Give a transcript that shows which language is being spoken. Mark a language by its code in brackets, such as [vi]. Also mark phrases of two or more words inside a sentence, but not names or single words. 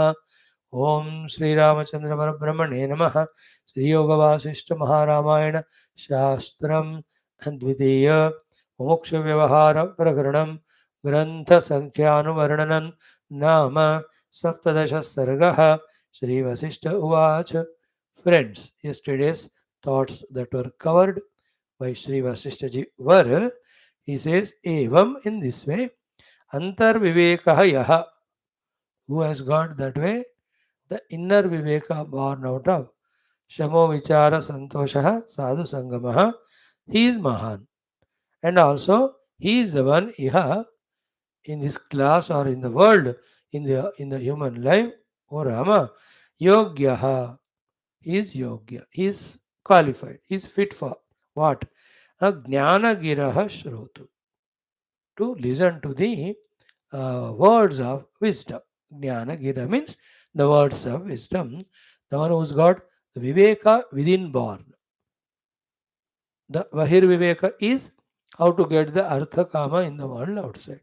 [sa] ओम श्री रामचंद्र परब्रह्मणे नमः। श्री योग वासिष्ठ महारामायण शास्त्रम द्वितीय मुमुक्षु व्यवहार प्रकरणम ग्रंथ संख्यानुवर्णनं नाम सप्तदश सर्गः। श्री वशिष्ठ उवाच। [en] Friends, yesterday's thoughts that were covered by Sri Vasishtha ji were, he says, evam, in this way, [sa] अन्तर् विवेकः यः, [en] who has got that way, the inner viveka born out of [sa] शमो विचार सन्तोष साधु सङ्गमः, [en] he is Mahan. And also, he is the one iha, in this class or in the world, in the human life, O Rama, yogyaha, he is yogya, he is qualified, he is fit for what? [sa] आ ज्ञान गिरः श्रोतु, [en] to listen to the words of wisdom. [sa] ज्ञान गिरा [en] means the words of wisdom. The one who's got the viveka within born. The [sa] बहिर् विवेक [en] is how to get the [sa] अर्थ काम [en] in the world outside.